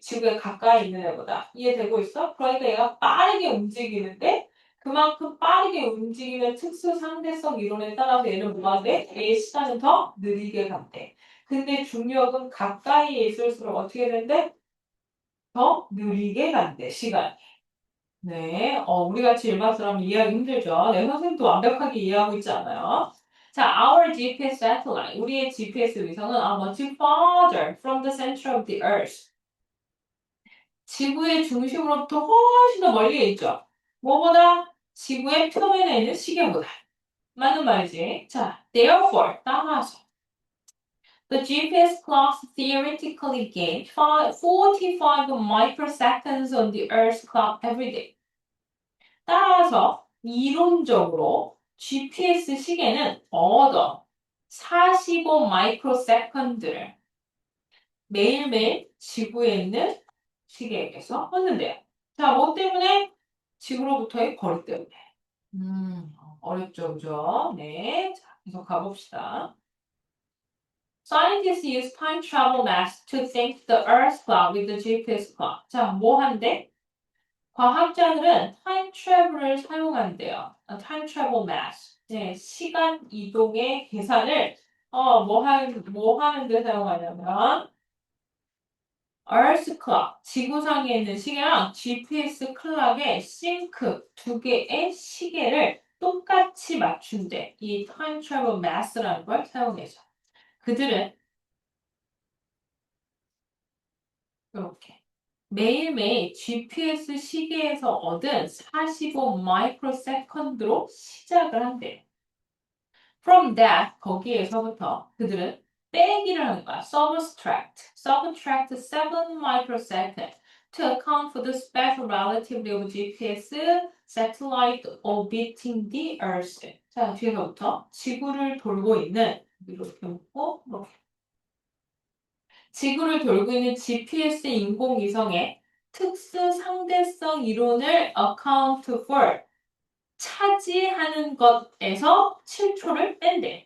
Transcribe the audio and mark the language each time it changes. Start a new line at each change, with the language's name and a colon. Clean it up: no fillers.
Korean: 지구에 가까이 있는 애보다. 이해되고 있어? 그러니까 얘가 빠르게 움직이는데 그만큼 빠르게 움직이는 특수 상대성 이론에 따라서 얘는 뭐가 돼? 얘의 시간은 더 느리게 간대. 근데 중력은 가까이에 있을수록 어떻게 된대? 더 느리게 간대, 시간. 네, 우리 같이 일반 사람 이해하기 힘들죠? 네, 선생님도 완벽하게 이해하고 있지 않아요?
English: 자, our GPS satellite,
Korean: 우리의 GPS 위성은
English: are much farther from the center of the Earth.
Korean: 지구의 중심으로부터 훨씬 더 멀리에 있죠? 뭐보다? 지구의 표면에 있는 시계보다. 맞는 말이지. 자,
English: therefore,
Korean: 따라서.
English: The GPS clocks theoretically gain 45 microseconds on the Earth's clock every day.
Korean: 따라서 이론적으로 GPS 시계는 얻어 45 마이크로세컨드를 매일매일 지구에 있는 시계에게서 얻는데요. 자, 뭐 때문에? 지구로부터의 거리 때문에. 어렵죠, 그죠? 네. 자, 계속 가봅시다.
English: Scientists use time travel maps to sync the Earth clock with the GPS clock.
Korean: 자, 뭐 한대? 과학자들은 타임 트래블을 사용한대요. 타임 트래블 maps. 네, 시간 이동의 계산을 뭐 하는데 사용하냐면 Earth clock, 지구상에 있는 시계랑 GPS 클락의 싱크 두 개의 시계를 똑같이 맞춘대. 이 타임 트래블 maths라는 걸 사용해서. 그들은 이렇게 매일매일 GPS 시계에서 얻은 45 마이크로세컨드로 시작을 한대.
English: From that,
Korean: 거기에서부터 그들은 빼기를 하는 거야.
English: Subtract 7 microsecond to account for the special relativity of GPS satellite orbiting the Earth.
Korean: 자, 뒤에서부터 지구를 돌고 있는 이렇게 놓고 이렇게 지구를 돌고 있는 GPS 인공위성의 특수 상대성 이론을
English: account for
Korean: 차지하는 것에서 7초를 뺀대.